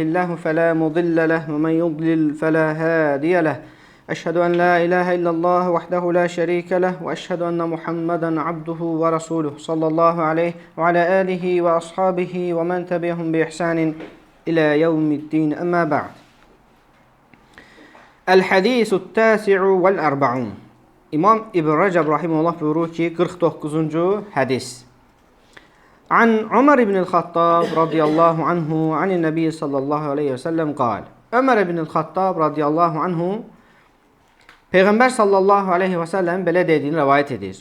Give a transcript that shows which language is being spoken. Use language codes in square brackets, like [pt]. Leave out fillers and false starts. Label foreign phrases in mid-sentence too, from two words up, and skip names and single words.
[ar] الله فلا مضل له ومن يضلل فلا هادي له أشهد أن لا إله إلا الله وحده لا شريك له وأشهد أن محمدا عبده ورسوله صلى الله عليه وعلى آله وأصحابه ومن تبعهم بإحسان إلى يوم الدين أما بعد الحديث التاسع والأربعون [az] İmam İbn Rəcəb rahimehullah buyurur ki, 49-cu hədis. [ar] عن عمر بن الخطاب رضي الله عنه عن النبي صلى الله عليه وسلم قال. [az] Ömər ibn el-Xattab [ar] رضي الله عنه [az] Peyğəmbər [ar] صلى الله عليه وسلم [az] belə dediyini rəvayət edir.